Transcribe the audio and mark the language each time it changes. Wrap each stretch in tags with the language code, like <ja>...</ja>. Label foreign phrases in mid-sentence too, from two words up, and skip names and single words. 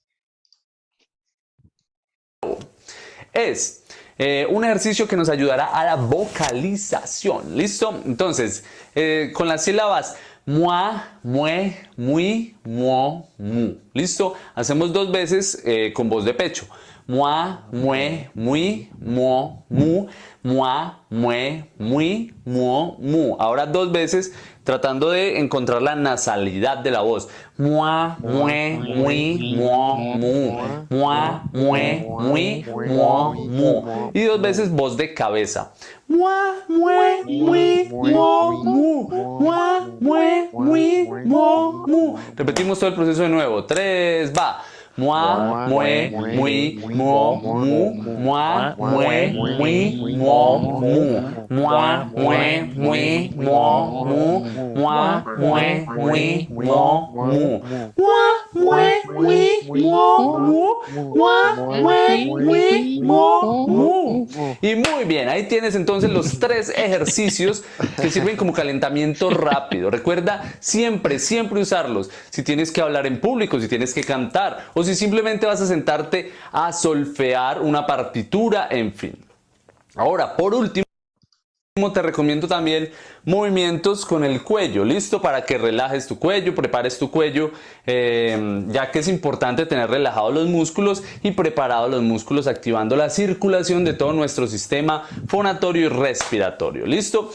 <es>Es un ejercicio que nos ayudará a la vocalización. ¿Listo? Entonces, con las sílabas mua, mue, muy, muo, mu. ¿Listo? Hacemos 2 veces con voz de pecho. Mua, mue, muy, muo, mu. Mua, mue, muy, muo, mu. Ahora 2 veces tratando de encontrar la nasalidad de la voz. Mua, mue, muy, muo, mu. Mua, mue, muy, muo, mu. Y 2 veces voz de cabeza. Mua, mue, muy, muo, mu. Mua, mue, muy, muo, mu. Repetimos todo el proceso de nuevo. 3, va. Moi, mue, muy, muo, mu. Moi, mue, muy, muo, mu. Moi, mue, muy, muo, mu. Moi, mue, muy, muo, mu. Moi, mue, muy, muo, mu. Moi, mue, muy, muo, mu. Y muy bien, ahí tienes entonces los 3 ejercicios que sirven como calentamiento rápido. Recuerda siempre, siempre usarlos. Si tienes que hablar en público, si tienes que cantar o si simplemente vas a sentarte a solfear una partitura, en fin. Ahora, por último, te recomiendo también movimientos con el cuello, listo, para que relajes tu cuello, prepares tu cuello, ya que es importante tener relajados los músculos y preparados los músculos, activando la circulación de todo nuestro sistema fonatorio y respiratorio, listo.</es>